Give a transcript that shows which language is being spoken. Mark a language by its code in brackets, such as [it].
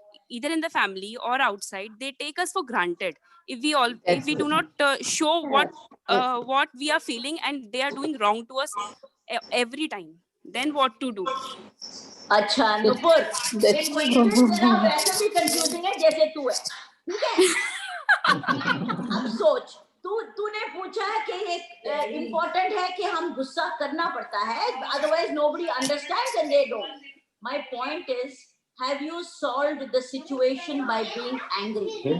[en] either in the family or outside, they take us for granted if we do not show what we are feeling, and they are doing wrong to us every time, then what to do? [hi] अच्छा नुपुर, ये question जरा वैसे भी confusing है जैसे तू है, ठीक है? अब सोच, तूने पूछा है कि ये इम्पोर्टेंट है कि हम गुस्सा करना पड़ता है, [en] otherwise nobody understands and they don't. My point is, have you solved the situation by being angry?